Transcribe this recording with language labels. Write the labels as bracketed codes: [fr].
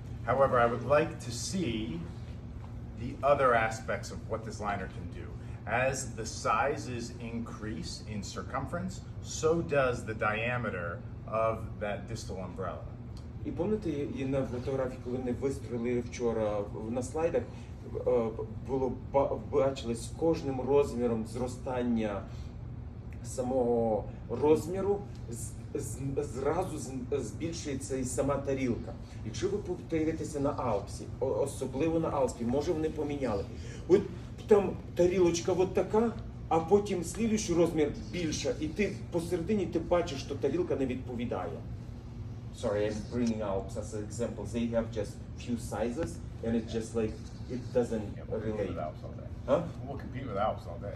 [en] However, I would like to see the other aspects of what this liner can do. As the sizes increase in circumference, so does the diameter of that distal umbrella. [uk] І пам'ятаєте, і на фотографії, коли вони вистрілили вчора на слайдах, було бачили з кожним розміром зростання самого розміру, зразу збільшується і сама тарілка. Якщо ви подивитеся на Алпсі, особливо на Алпсі, може вони поміняли. От там тарілочка от така, а потім слідуючий розмір більша, і ти посередині ти бачиш, що тарілка не відповідає. [en] Sorry, I'm bringing Alps as an example. They have just few sizes, and it's just like it doesn't relate. А? We'll compete with Alps all day.